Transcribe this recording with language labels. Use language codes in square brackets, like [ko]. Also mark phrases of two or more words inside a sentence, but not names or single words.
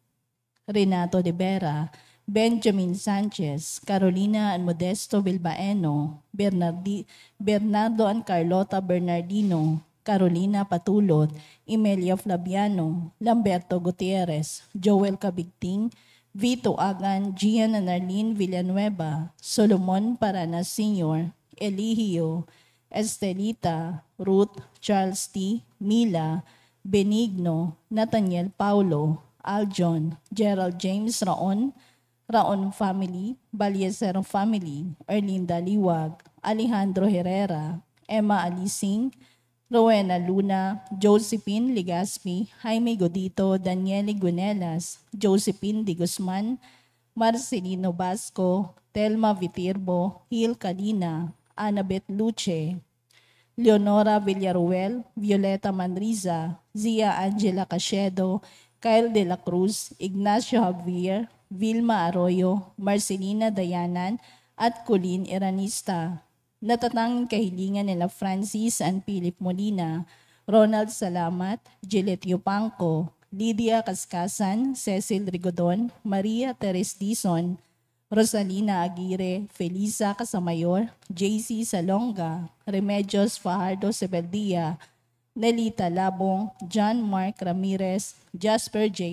[tl] Renato De Vera, Benjamin Sanchez, Carolina and Modesto Bilbaeno, Bernardo and Carlota Bernardino, Carolina Patulot, Emelia Flaviano, Lamberto Gutierrez, Joel Cabigting, Vito Agan, Gian and Arlene Villanueva, Solomon Paranas Sr., Eligio, Estelita, Ruth, Charles T., Mila, Benigno, Nathaniel Paulo, Aljon, Gerald James Raon, Raon family, Baliesero family, Erlinda Liwag, Alejandro Herrera, Emma Alising, Rowena Luna, Josephine Ligaspi, Jaime Godito, Daniele Gunelas, Josephine Di Guzman, Marcelino Basco, Telma Vitirbo, Hil Kalina, Annabeth Luce, Leonora Villaruel, Violeta Manriza, Zia Angela Cachedo, Kyle De La Cruz, Ignacio Javier, Vilma Arroyo, Marcelina Dayanan, at Colleen Iranista. Natatanging kahilingan nila Francis and Philip Molina, Ronald Salamat, Giletio Panco, Lydia Cascasan, Cecil Rigodon, Maria Teres Dizon, Rosalina Aguirre, Felisa Casamayor, JC Salonga, Remedios Fajardo Sebeldia, Nelita Labong, John Mark Ramirez, Jasper J.